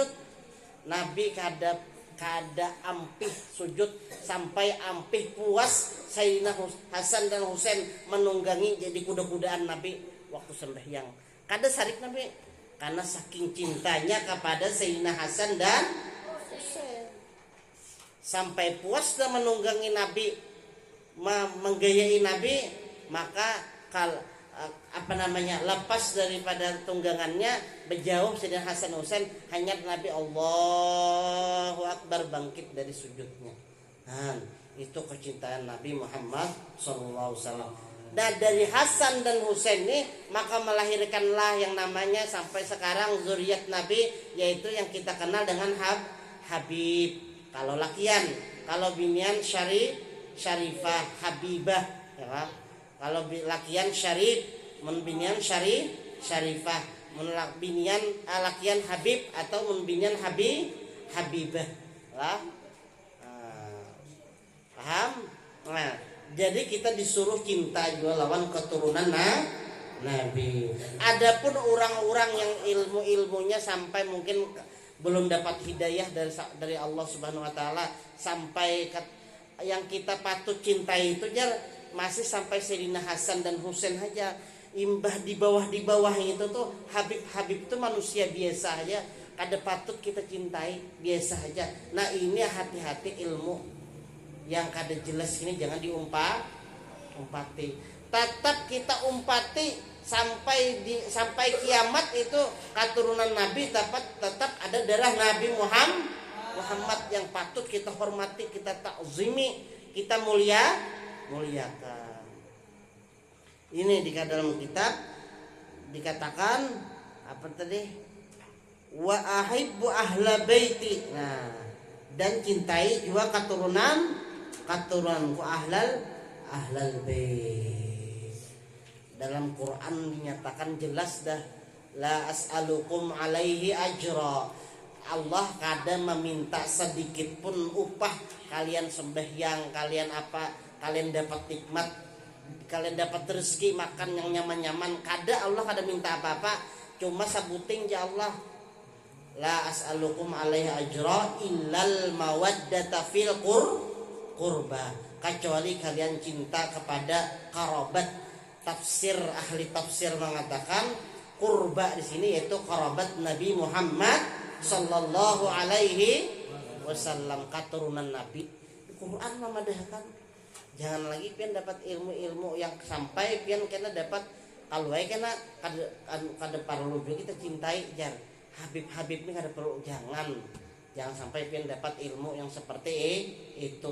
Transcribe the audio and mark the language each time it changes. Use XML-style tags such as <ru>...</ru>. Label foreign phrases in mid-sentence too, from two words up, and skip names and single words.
<bjn>Nabi kada ampih sujud sampai ampih puas Sayyidina Hasan dan Husain menunggangi jadi kuda-kudaan Nabi waktu sembahyang. Kada sarik Nabi karena saking cintanya kepada Sayyidina Hasan dan Husain.</bjn> <id>Sampai puas dan menunggangi Nabi, menggayai Nabi, maka lepas daripada tunggangannya, berjauh Sayyidina Hasan Husain, hanya Nabi</id> <ar>الله أكبر</ar> <id>bangkit dari sujudnya. Nah, itu kecintaan Nabi Muhammad SAW. Dan dari Hasan dan Husain ini maka melahirkanlah yang namanya sampai sekarang zuriat Nabi, yaitu yang kita kenal dengan Habib.</id> <bjn>Kalau lakian, kalau binian Syarifah, Habibah, ya. Kalau lakian Syarif, mun binian Syarifah, mun binian lakian Habib atau mun binian Habibah. Lah. Paham? Nah, jadi kita disuruh cinta juga lawan keturunan Nabi.</bjn> <id>Adapun orang-orang yang ilmunya sampai mungkin belum dapat hidayah dari Allah</id> <ar>سبحانه وتعالى,</ar> <id>sampai yang kita patut cintai itu masih sampai Sayyidina Hasan dan Husain aja.</id> <bjn>Imbah di bawah itu tuh Habib itu manusia biasa aja, kada patut kita cintai, biasa aja. Nah, ini hati-hati ilmu yang kada jelas ini jangan umpati.</bjn> <id>Tetap kita umpati sampai kiamat itu keturunan Nabi tetap ada darah Nabi Muhammad yang patut kita hormati, kita takzimi, kita muliakan. Ini di dalam kitab dikatakan apa tadi?</id> <ar>وأحبوا أهل بيتي.</ar> <id>Nah, dan cintai juga keturunanku</id> <ar>أهل البيت.</ar> <id>Dalam Quran dinyatakan jelas dah,</id> <ar>لا أسألكم عليه أجرا.</ar> <bjn>Allah kada meminta sedikit pun upah kalian sembahyang, kalian dapat nikmat, kalian dapat rezeki makan yang nyaman-nyaman, kada Allah kada minta apa-apa, cuma sabuting ya Allah,</bjn> <ar>لا أسألكم عليه أجرا إلا المودة في القربى,</ar> <id>kecuali kalian cinta kepada karabat. Ahli tafsir mengatakan qurba di sini yaitu karabat Nabi Muhammad</id> <ar>صلى الله عليه وسلم,</ar> <id>keturunan Nabi. Quran memadahkan.</id> <bjn>Jangan lagi pian dapat ilmu-ilmu yang sampai pian kena dapat kalau kena kada perlu kita cintai jar. Habib ini kada perlu, jangan sampai pian dapat ilmu yang seperti itu.</bjn>